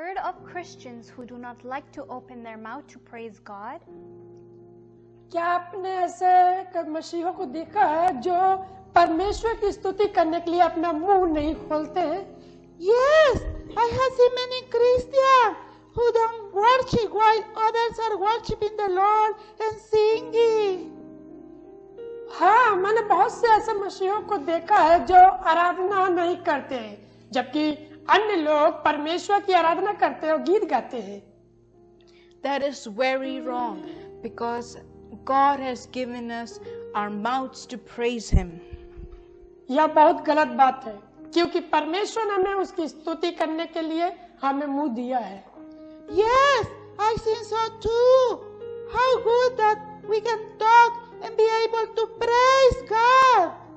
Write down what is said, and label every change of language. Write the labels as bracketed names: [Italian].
[English] of Christians who do not like to open their mouth to praise God? [Hindi] क्या आपने ऐसे मसीहों को देखा है जो परमेश्वर की स्तुति करने के लिए अपना मुंह नहीं खोलते हैं? [English] Yes, I have seen many Christians who don't worship while others are worshiping the Lord and singing. [Hindi] हाँ, मैंने बहुत से ऐसे मसीहों को देखा है जो आराधना नहीं करते हैं, जबकि अन्य लोग परमेश्वर की आराधना करते हैं और गीत गाते हैं। [English] That is very wrong because God has given us our mouths to praise Him. [Hindi] यह बहुत गलत बात है, क्योंकि परमेश्वर ने हमें उसकी स्तुति करने के लिए हमें मुंह दिया है। [English] Yes, I think so too. How good that we can talk and be able to praise God.